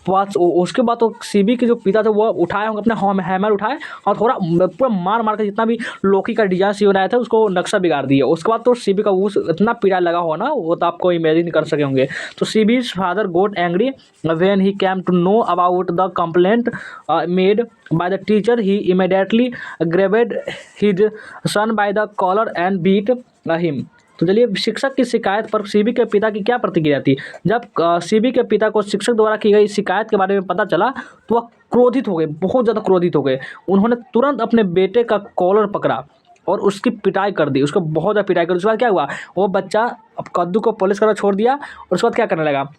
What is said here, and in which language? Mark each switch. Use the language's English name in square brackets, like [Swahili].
[Hindi] उसके बाद तो सीबी के जो पिता थे वो उठाए होंगे अपने हैमर उठाए और थोड़ा पूरा मार मार के जितना भी लोकी का डिजाइन सी बनाया था उसको नक्शा बिगाड़ दिया। उसके बाद तो सीबी का उस इतना पीड़ा लगा हुआ ना, वो तो आपको इमेजिन कर सके होंगे। [English] तो सीबीज father got angry when he came to know about the complaint made by the teacher. He immediately grabbed his son by the collar and beat him. [Hindi] तो चलिए, शिक्षक की शिकायत पर सीबी के पिता की क्या प्रतिक्रिया थी। जब सीबी के पिता को शिक्षक द्वारा की गई शिकायत के बारे में पता चला तो वह क्रोधित हो गए, बहुत ज़्यादा क्रोधित हो गए। उन्होंने तुरंत अपने बेटे का कॉलर पकड़ा और उसकी पिटाई कर दी, उसको बहुत ज़्यादा पिटाई कर दी। उसके बाद क्या हुआ, वो बच्चा अब कद्दू को पॉलिश करना छोड़ दिया और उसके बाद क्या करने लगा।